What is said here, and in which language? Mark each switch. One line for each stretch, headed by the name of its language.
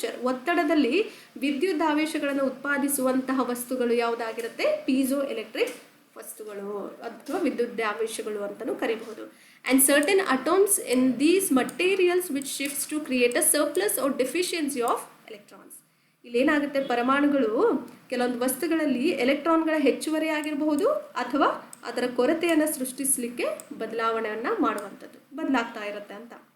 Kannada: ಒತ್ತಡದಲ್ಲಿ ವಿದ್ಯುದಾವೇಶಗಳನ್ನು ಉತ್ಪಾದಿಸುವಂತಹ ವಸ್ತುಗಳು ಯಾವುದಾಗಿರುತ್ತೆ, piezo electric ವಸ್ತುಗಳು ಅಥವಾ ವಿದ್ಯುದಾವೇಶಗಳು ಅಂತಲೂ ಕರೀಬಹುದು.
English: And certain atoms in these materials which shifts to create a surplus or deficiency of electrons.
Kannada: ಇಲ್ಲೇನಾಗುತ್ತೆ, ಪರಮಾಣುಗಳು ಕೆಲವೊಂದು ವಸ್ತುಗಳಲ್ಲಿ ಎಲೆಕ್ಟ್ರಾನ್ಗಳ ಹೆಚ್ಚುವರಿ ಆಗಿರಬಹುದು ಅಥವಾ ಅದರ ಕೊರತೆಯನ್ನು ಸೃಷ್ಟಿಸಲಿಕ್ಕೆ ಬದಲಾವಣೆಯನ್ನು ಮಾಡುವಂಥದ್ದು, ಬದಲಾಗ್ತಾ ಇರುತ್ತೆ ಅಂತ.